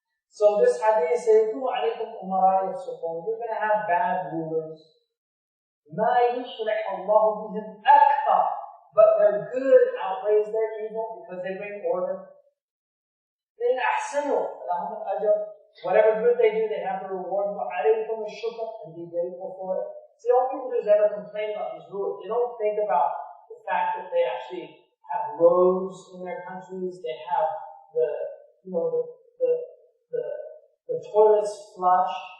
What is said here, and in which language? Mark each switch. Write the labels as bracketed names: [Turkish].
[English] So this hadith says, you're going to have bad rulers. [Arabic] مَا يُصْلِحُ اللَّهُ بِهِمْ أَكْثَرُ. [English] But their good outweighs their evil because they bring order. Then [Arabic] أَحْسَنُوا لَهُمُ الْأَجْرُ. [English] Whatever good they do, they have the reward. [Arabic] وَعَلَيْكُمُ الشُّكْرُ. [English] And be grateful for it. See, all people do is ever complain about these rulers. They don't think about the fact that they actually have roads in their countries. They have the toilets flush.